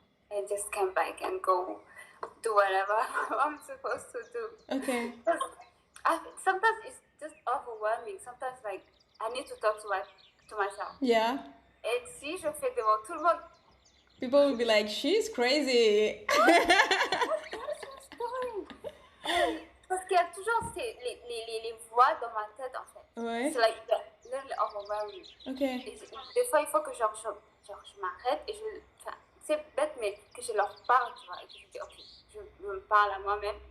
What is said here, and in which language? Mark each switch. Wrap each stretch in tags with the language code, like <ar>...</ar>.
<en>And just come back and go do whatever I'm supposed to do. Ok. Sometimes it's just overwhelming. Sometimes like I need to talk to myself. Yeah.</en> <fr>Et si je fais devant tout le monde,</fr> <en>People will be like, she's crazy.</en> <fr>parce qu'il y a toujours les voix dans ma tête en fait. Ouais. C'est</fr> <en>like literally overwhelming. Ok.</en> <fr>Et des fois, il faut que je m'arrête et c'est bête, mais que je leur parle, tu vois, et que je dis, ok, je me parle à moi-même.</fr>